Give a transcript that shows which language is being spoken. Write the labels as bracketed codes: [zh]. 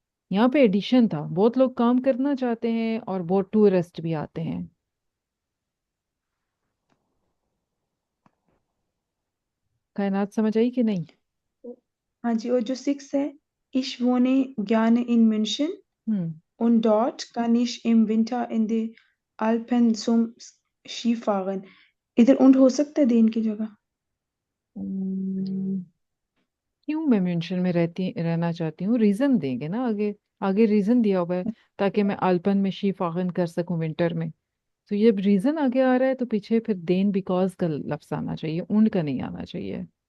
[hi] यहाँ पे एडिशन था, बहुत लोग काम करना चाहते हैं और बहुत टूरिस्ट भी आते हैं। कायनात समझ आई कि नहीं? हाँ जी, और जो सिक्स है, [de] ich wohne gerne in München हम्म। und dort kann ich im Winter in die Alpen zum Skifahren। [hi] इधर und हो सकता है देन की जगह। हम्म, क्यों मैं मेंशन में रहना चाहती हूँ, रीजन देंगे ना आगे। आगे रीजन दिया हुआ है ताकि मैं अल्पन में शीफागन कर सकूं विंटर में। तो ये रीजन आगे आ रहा है तो पीछे फिर देन बिकॉज का लफ्ज आना चाहिए, उंड का नहीं आना चाहिए।